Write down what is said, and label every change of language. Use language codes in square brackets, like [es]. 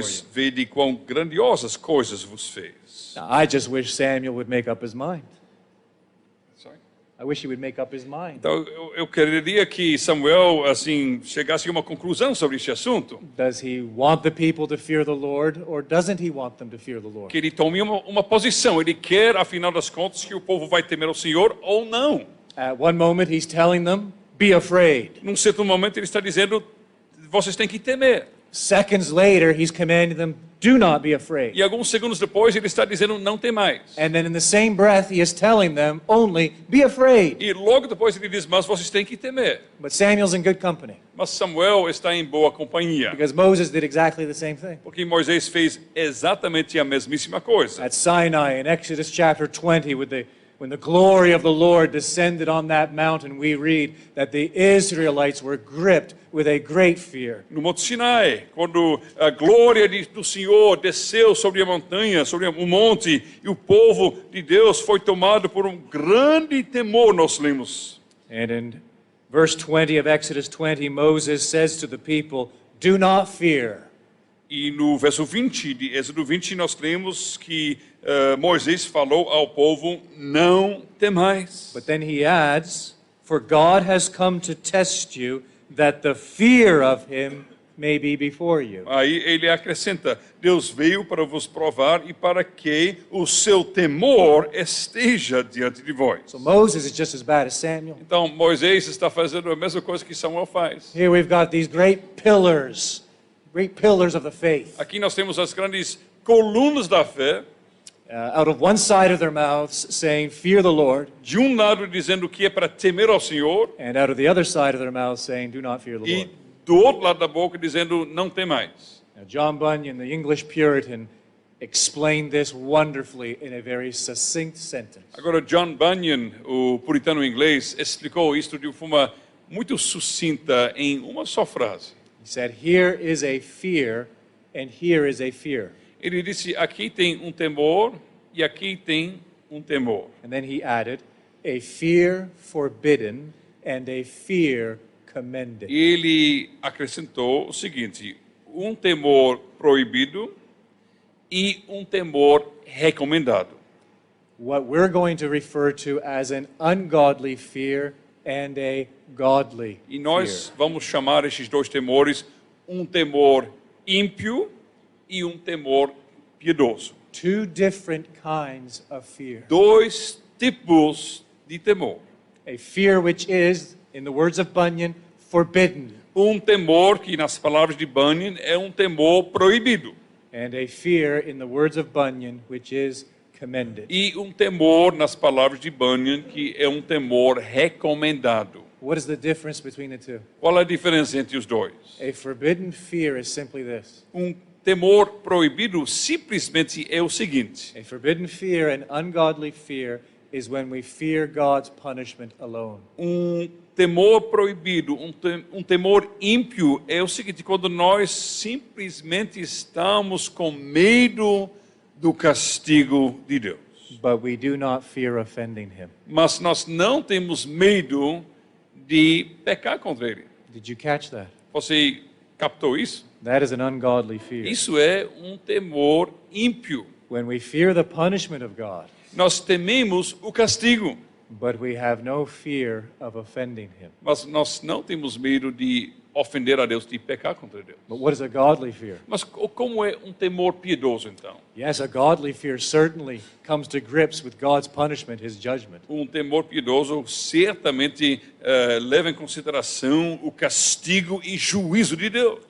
[pt] Pois [en] you. [pt] vede quão grandiosas coisas vos fez. [en] Now, I just wish Samuel would make up his mind. Sorry? I wish he would make up his mind. [pt] Então eu quereria que Samuel assim chegasse a uma conclusão sobre este assunto. [en] Does he want the people to fear the Lord, or doesn't he want them to fear the Lord? [pt] Que ele tome uma posição. Ele quer, afinal das contas, que o povo vai temer ao Senhor ou não. [en] At one moment, he's telling them, be afraid. [pt] Num certo momento ele está dizendo, vocês têm que temer. [en] Seconds later, he's commanding them, do not be afraid. [pt] E alguns segundos depois ele está dizendo, não temais. [en] And then in the same breath, he is telling them, only be afraid. [pt] E logo depois ele diz, mas vocês têm que temer. [en] But Samuel's in good company, [pt] Mas Samuel está em boa companhia. [en] because Moses did exactly the same thing. [pt] Porque Moisés fez exatamente a mesmíssima coisa. [en] At Sinai, in Exodus chapter 20, when the glory of the Lord descended on that mountain, we read that the Israelites were gripped with a great fear. [pt] No Monte Sinai, quando a glória do Senhor desceu sobre a montanha, sobre o monte, e o povo de Deus foi tomado por um grande temor, nós lemos. [en] And in verse 20 of Exodus 20, Moses says to the people, do not fear. [pt] E no verso 20 de Êxodo 20, nós lemos que Moisés falou ao povo, não temais. [en] But then he adds, for God has come to test you, that the fear of him may be before you. [pt] Aí ele acrescenta, Deus veio para vos provar e para que o seu temor esteja diante de vós. [en] So Moses is just as bad as Samuel. [pt] Então Moisés está fazendo a mesma coisa que Samuel faz. [en] Here we've got these great pillars of the faith. [pt] Aqui nós temos as grandes colunas da fé, [en] Out of one side of their mouths saying, fear the Lord, [pt] de um lado dizendo que é para temer ao Senhor, [en] and out of the other side of their mouths saying, do not fear the [pt] e [en] Lord. [pt] do outro lado da boca dizendo, não temais. [en] Now, John Bunyan, the English Puritan, explained this wonderfully in a very succinct sentence. [pt] Agora, John Bunyan, o puritano inglês, explicou isto de uma forma muito sucinta em uma só frase. [en] He said, here is a fear, and here is a fear. [pt] Ele disse, aqui tem um temor e aqui tem um temor. [en] And then he added, a fear forbidden and a fear commended. [pt] E ele acrescentou o seguinte, um temor proibido e um temor recomendado. [en] What we're going to refer to as an ungodly fear and a godly [pt] E nós [en] fear. [pt] vamos chamar esses dois temores um temor ímpio e um temor piedoso. [en] Two different kinds of fear. [pt] Dois tipos de temor. [en] A fear which is, in the words of Bunyan, forbidden, [pt] Um temor que, nas palavras de Bunyan, é um temor proibido. [en] and a fear, in the words of Bunyan, which is commended. [pt] E um temor, nas palavras de Bunyan, que é um temor recomendado. [en] What is the difference between the two? [pt] Qual a diferença entre os dois? [en] A forbidden fear is simply this. [pt] Um temor proibido simplesmente é o seguinte. [en] A forbidden fear and ungodly fear is when we fear God's punishment alone. [pt] Um temor proibido, um temor ímpio é o seguinte, quando nós simplesmente estamos com medo do castigo de Deus. [en] But we do not fear offending him. [pt] Mas nós não temos medo de pecar contra Ele. [en] Did you catch that? [pt] Você captou isso? [en] That is an ungodly fear. [pt] Isso é um temor ímpio. [en] When we fear the punishment of God, [pt] Nós tememos o castigo, [en] but we have no fear of offending Him. [pt] mas nós não temos medo de ofender a Deus, de pecar contra Deus. [en] But what is a godly fear? [pt] Mas como é um temor piedoso, então? [en] Yes, a godly fear certainly comes to grips with God's punishment, His judgment. [pt] Um temor piedoso certamente leva em consideração o castigo e juízo de Deus.